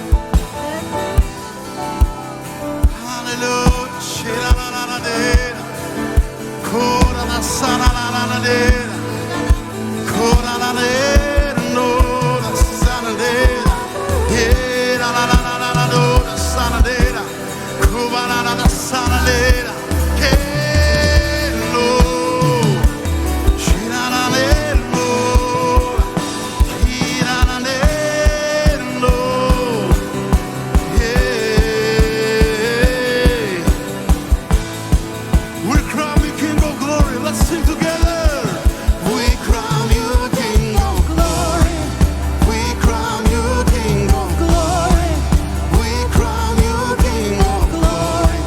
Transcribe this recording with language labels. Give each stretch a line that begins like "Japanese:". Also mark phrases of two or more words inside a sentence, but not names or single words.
Russian: Аллилуйя, шира-ла-ла-ла-дера, кора-ла-са-ла-ла-ла-дера, кора-ла-дера, но-ла-са-ла-дера, е-ла-ла-ла-ла-ла-до-ла-са-ла-дера, куба-ла-ла-ла-са-ла-дера, ке-ло, шира-ла-дера, но-ла, шира-ла-дера, но-ла.
English: We crown you King of Glory. Let's sing together. We crown you King of Glory. We crown you King of Glory. We crown you King of Glory.